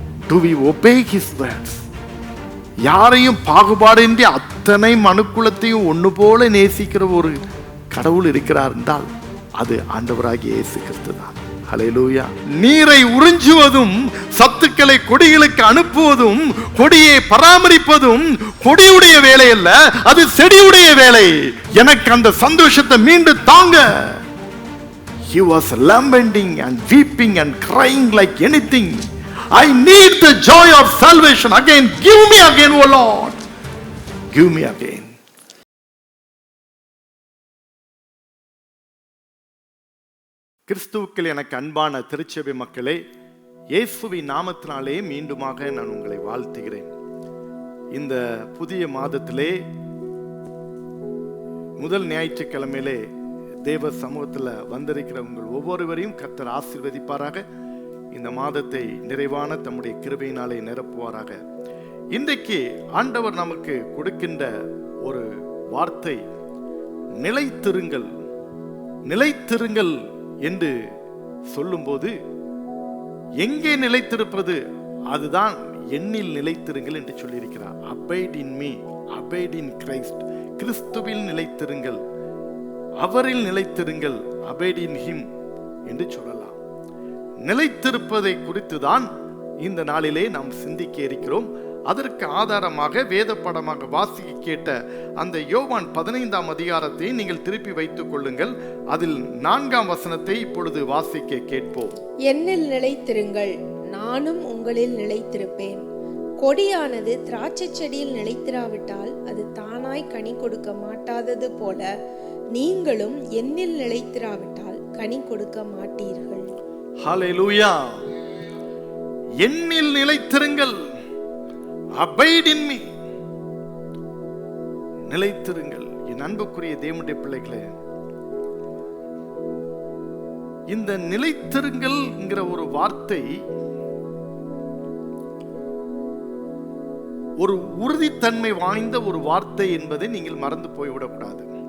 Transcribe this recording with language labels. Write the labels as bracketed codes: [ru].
[en] Do we obey his words? [ta] யாரையும் பாகுபாடின்றி அத்தனை மனுக்குலத்தையும் ஒன்று போல நேசிக்கிற ஒரு கடவுள் இருக்கிறார் என்றால் அது ஆண்டவராகிய இயேசு கிறிஸ்து தான். ஹல்லேலூயா. நீரை உறிஞ்சுவதும் சத்துக்களை கொடிகளுக்கு அனுப்புவதும் கொடியை பராமரிப்பதும் கொடியுடைய வேலை அல்ல, அது செடியுடைய வேலை. எனக்கு அந்த சந்தோஷத்தை மீண்டும் தாங்க. [en] He was lamenting and weeping and crying like anything. I need the joy of salvation again. Give me again, O Lord. Give me again. [ta] கிறிஸ்துவுக்குள் எனக்கு அன்பான திருச்சபை மக்களே, இயேசுவின் நாமத்தினாலே மீண்டுமாக நான் உங்களை வாழ்த்துகிறேன். இந்த புதிய மாதத்திலே முதல் ஞாயிற்றுக்கிழமையிலே தேவ சமூகத்தில் வந்திருக்கிற உங்கள் ஒவ்வொருவரையும் கர்த்தர் ஆசீர்வதிப்பாராக. இந்த மாதத்தை நிறைவான தம்முடைய கிருபையினாலே நிரப்புவாராக. இன்றைக்கு ஆண்டவர் நமக்கு கொடுக்கின்ற ஒரு வார்த்தை நிலைத்திருங்கள். நிலைத்திருங்கள் என்று சொல்லும்போது எங்கே நிலைத்திருப்பது? அதுதான் என்னில் நிலைத்திருங்கள் என்று சொல்லியிருக்கிறார். [en] abide in me, abide in Christ. [ta] கிறிஸ்துவில் நிலைத்திருங்கள், அவரில் நிலைத்திருங்கள், [en] abide in him [ta] என்று சொல்லலாம். நிலைத்திருப்பதை குறித்து தான் இந்த நாளிலே நாம் சிந்திக்க இருக்கிறோம். அதற்கு ஆதாரமாக வேத படமாக வாசிக்க கேட்ட அந்த யோவான் 15ஆம் அதிகாரத்தை நீங்கள் திருப்பி வைத்துக் கொள்ளுங்கள். அதில் 4ஆம் வசனத்தை இப்பொழுது வாசிக்க கேட்போம். என்னில் நிலைத்திருங்கள், நானும் உங்களில் நிலைத்திருப்பேன். கொடியானது திராட்சை செடியில் நிலைத்திராவிட்டால் அது தானாய் கனி கொடுக்க மாட்டாதது போல நீங்களும் என்னில் நிலைத்திராவிட்டால் கனி கொடுக்க மாட்டீர்கள். ஹல்லேலூயா. என்னில் நிலைத்திருங்கள், [en] abide in me. [ta] நிலைத்திருங்கள். என் அன்புக்குரிய தேவனுடைய பிள்ளைகளே, இந்த நிலைத்திருங்கள் என்கிற ஒரு வார்த்தை ஒரு உறுதித்தன்மை வாய்ந்த ஒரு வார்த்தை என்பதை நீங்கள் மறந்து போய்விடக்கூடாது.